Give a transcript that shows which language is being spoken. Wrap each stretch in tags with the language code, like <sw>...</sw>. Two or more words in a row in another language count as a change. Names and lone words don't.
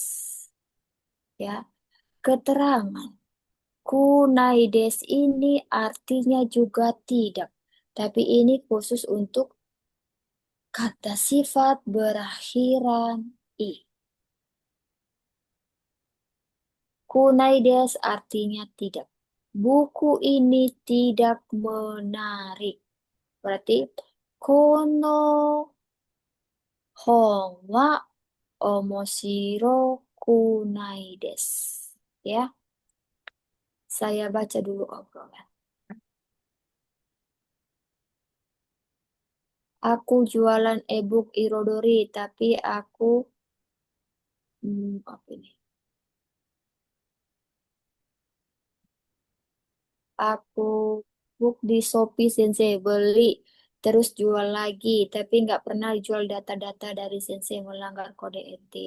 <id>Ya, keterangan kunaides ini artinya juga tidak, tapi ini khusus untuk kata sifat berakhiran i. Kunaides artinya tidak. Buku ini tidak menarik.</id> <ja>Berarti この本は面白くないです.</ja> <id>Ya, saya baca dulu obrolan. Aku jualan e-book Irodori, tapi apa ini? Aku book di Shopee Sensei, beli terus jual lagi, tapi nggak pernah jual data-data dari Sensei, melanggar kode etik.</id>